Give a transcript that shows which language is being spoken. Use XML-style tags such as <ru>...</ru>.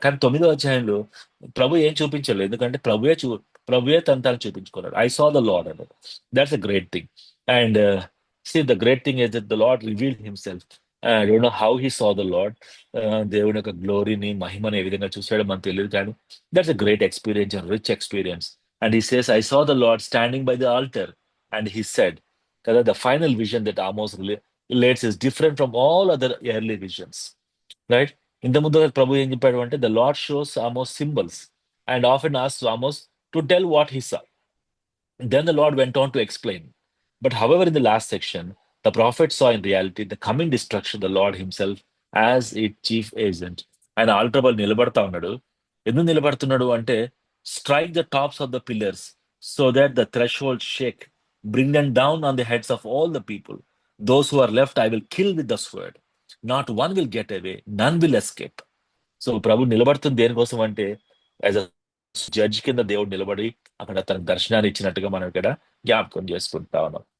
<te>కానీ 9వ అధ్యాయంలో ప్రభు ఏం చూపించలేదు, ఎందుకంటే ప్రభువే తను తాను చూపించుకున్నాడు.</te> <en>I saw the Lord</en> <te>అన్నాడు.</te> <en>That's a great thing. And see the great thing is that the Lord revealed himself. I don't know how he saw the Lord.</en> <te>దేవుని యొక్క గ్లోరీని, మహిమని ఏ విధంగా చూసాడో మనకు తెలియదు, కానీ</te> <en>that's a great experience, a rich experience. And he says, I saw the Lord standing by the altar. And he said, that the final vision that Amos relates is different from all other early visions. Right? In the Muddha Prabhu</en> <te>ఏం చెప్పాడు అంటే,</te> <en>the Lord shows Amos symbols and often asks Amos to tell what he saw. Then the Lord went on to explain. But however, in the last section, the prophet saw in reality the coming destruction, the Lord himself as its chief agent.</en> <te>ఆయన alter పై నిలబడతా ఉన్నాడు. ఎందుకు నిలబడుతున్నాడు అంటే,</te> <en>Strike the tops of the pillars so that the threshold shake, bring them down on the heads of all the people. Those who are left I will kill with the sword, not one will get away, none will escape.</en> <te>So ప్రభు నిలబడుతుంది దేనికోసం అంటే,</te> <en>as a judge</en> <te>కింద దేవుడు నిలబడి అక్కడ తనకు దర్శనాన్ని ఇచ్చినట్టుగా మనం ఇక్కడ జ్ఞాపకం చేసుకుంటా ఉన్నాం.</te>